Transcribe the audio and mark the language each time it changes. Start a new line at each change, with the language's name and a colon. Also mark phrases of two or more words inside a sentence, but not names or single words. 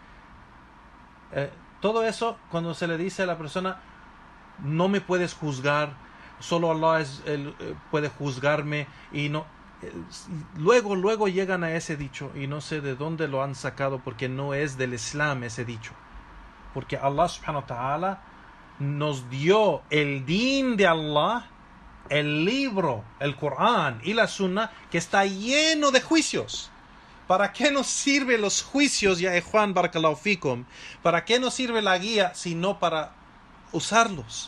Spanish: Todo eso, cuando se le dice a la persona, no me puedes juzgar, solo Allah puede juzgarme, y no, luego llegan a ese dicho, y no sé de dónde lo han sacado, porque no es del Islam ese dicho. Porque Allah
Arabic: سبحانه وتعالى
Spanish: nos dio el din de Allah, el libro, el Corán y la Sunna, que está lleno de juicios. ¿Para qué nos sirven los juicios, ya Juan
Arabic: بارك الله فيكم?
Spanish: ¿Para qué nos sirve la guía sino para usarlos?